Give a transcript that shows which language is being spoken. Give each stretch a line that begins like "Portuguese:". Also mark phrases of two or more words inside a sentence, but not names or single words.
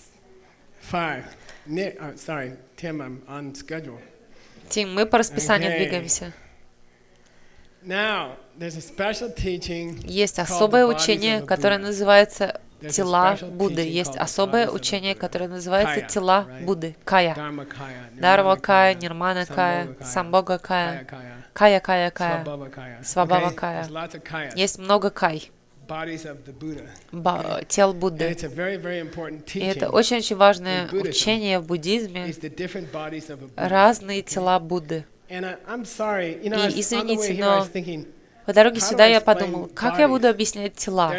Russian: Тим, мы по расписанию двигаемся. Есть особое учение, которое называется тела Будды. Есть особое учение, которое называется тела Будды. Кая. Дарма Кая, Нирмана Кая, Самбога Кая, Кая Кая Кая, Свабава Кая. Есть много кай. Тел Будды. И это очень-очень важное учение в буддизме. Разные тела Будды. И извините, но по дороге сюда я подумал, как я буду объяснять тела?